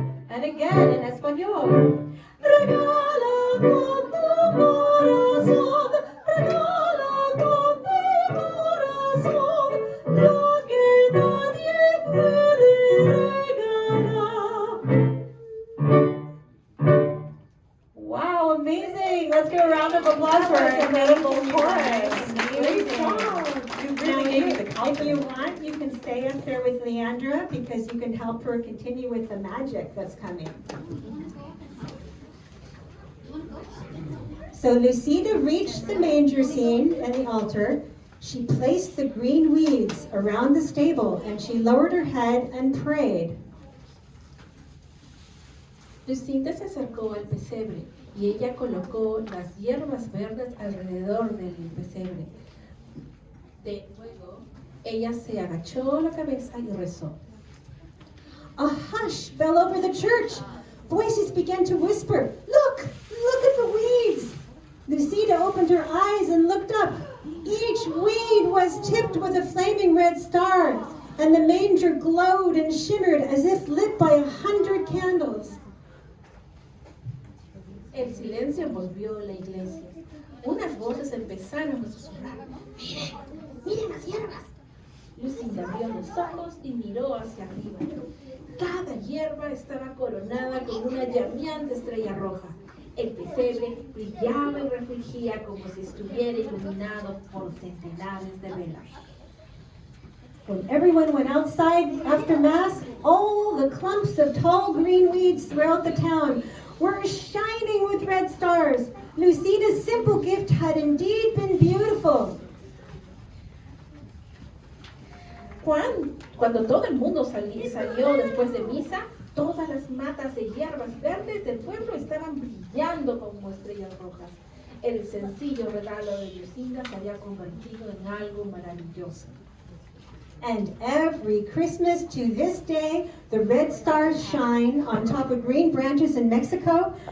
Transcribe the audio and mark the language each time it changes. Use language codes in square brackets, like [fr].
[en] And again in Espanol. [es] Regala con tu corazón. Regala con tu corazón. Lo que nadie puede regalar. [en] Wow, amazing! Let's give a round of applause for our incredible chorus. Great job. You really gave me the If confidence. you want, you can stay up there with Leandra because you can help her continue with the magic that's coming. So Lucida reached the manger scene and the altar. She placed the green weeds around the stable and she lowered her head and prayed. [es] Lucinda se acercó al pesebre y ella colocó las hierbas verdes alrededor del pesebre. Luego, ella se agachó la cabeza y rezó. [en] A hush fell over the church. Voices began to whisper, look at the weeds. Lucida opened her eyes and looked up. Each weed was tipped with a flaming red star, and the manger glowed and shimmered as if lit by 100 candles. [es] El silencio envolvió la iglesia. Unas voces empezaron a susurrar. ¡Miren las hierbas! Lucinda abrió los ojos y miró hacia arriba. Cada hierba estaba coronada con una llameante estrella roja. El pesebre brillaba y refulgía como si estuviera iluminado por centenares de velas. [en] When everyone went outside after Mass, all the clumps of tall green weeds throughout the town were shining with red stars. Lucida's simple gift had indeed been beautiful. [es] Cuando todo el mundo salió después de misa, todas las matas de hierbas verdes del pueblo estaban brillando como estrellas rojas. El sencillo regalo de Lucinda se había convertido en algo maravilloso. [en] And every Christmas to this day, the red stars shine on top of green branches in Mexico.